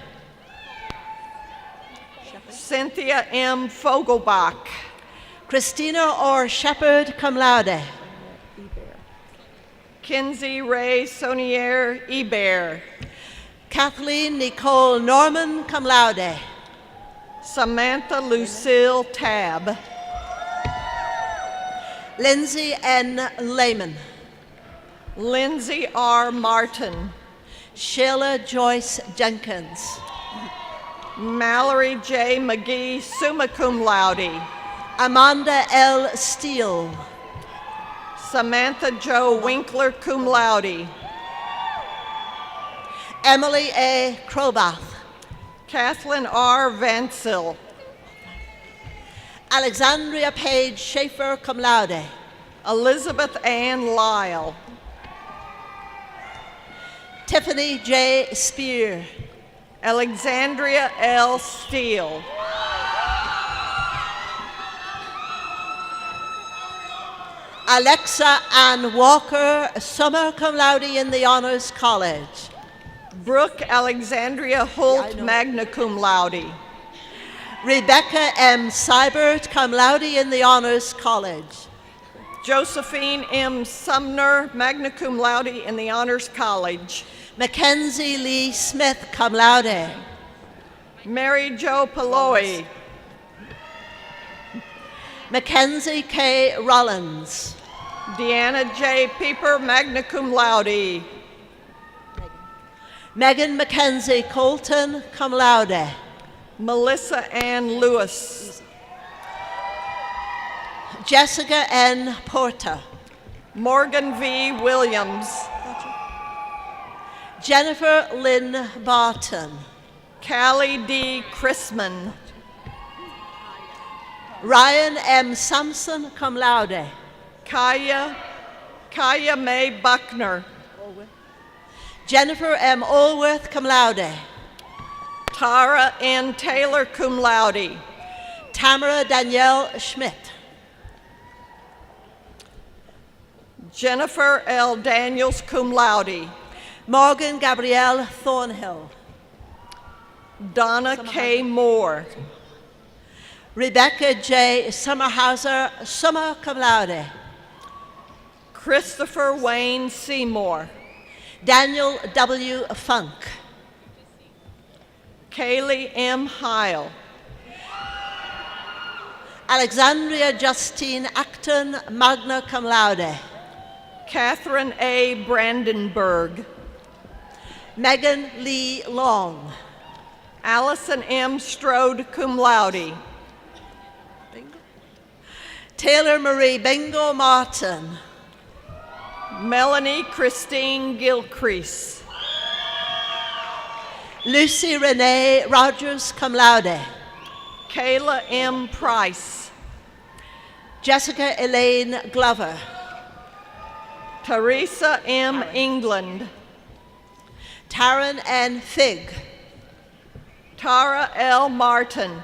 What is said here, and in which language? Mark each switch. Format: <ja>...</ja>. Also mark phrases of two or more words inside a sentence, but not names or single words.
<en>Cynthia M. Fogelbach. Christina R. Shepherd,</en> <la>cum laude.</la> <en>Kinsey Ray Sonier Ebert. Kathleen Nicole Norman,</en> <la>cum laude.</la> <en>Samantha Lucille Tab. Lindsay N. Lehman. Lindsay R. Martin. Sheila Joyce Jenkins. Mallory J. McGee,</en> <la>summa cum laude.</la> <en>Amanda L. Steele. Samantha Jo Winkler,</en> <la>cum laude.</la> <en>Emily A. Krobath. Kathleen R. Vancil. Alexandria Page Schaefer,</en> <la>cum laude.</la> <en>Elizabeth Ann Lyle. Tiffany J. Spear. Alexandria L. Steele. Alexa Ann Walker,</en> <la>summa cum laude</la> <en>in the Honors College. Brooke Alexandria Holt, I know.</en> <la>magna cum laude.</la> <en>Rebecca M. Seibert,</en> <la>cum laude</la> <en>in the Honors College. Josephine M. Sumner,</en> <la>magna cum laude</la> <en>in the Honors College. Mackenzie Lee Smith,</en> <la>cum laude.</la> <en>Mary Jo Paloi. Mackenzie K. Rollins. Deanna J. Pieper,</en> <la>magna cum laude.</la> <en>Megan Mackenzie Colton,</en> <la>cum laude.</la> <en>Melissa Ann Lewis. Jessica N. Porter. Morgan V. Williams. Jennifer Lynn Barton. Callie D. Chrisman. Ryan M. Sampson,</en> <la>cum laude.</la> <en>Kaya May Buckner. Jennifer M. Allworth,</en> <la>cum laude.</la> <en>Tara N. Taylor,</en> <la>cum laude.</la> <en>Tamara Danielle Schmidt. Jennifer L. Daniels,</en> <la>cum laude.</la> <en>Morgan Gabrielle Thornhill. Donna K. Moore. Rebecca J. Summerhauser,</en> <la>summa cum laude.</la> <en>Christopher Wayne Seymour. Daniel W. Funk. Kaylee M. Heil. Alexandria Justine Acton,</en> <la>magna cum laude.</la> <en>Catherine A. Brandenburg. Megan Lee Long. Allison M. Strode,</en> <la>cum laude.</la> <en>Taylor Marie Bingo Martin. Melanie Christine Gilcrease. Lucy Renee Rogers,</en> <la>cum laude.</la> <en>Kayla M. Price. Jessica Elaine Glover. Teresa M. England. Taryn N. Figg. Tara L. Martin.</en>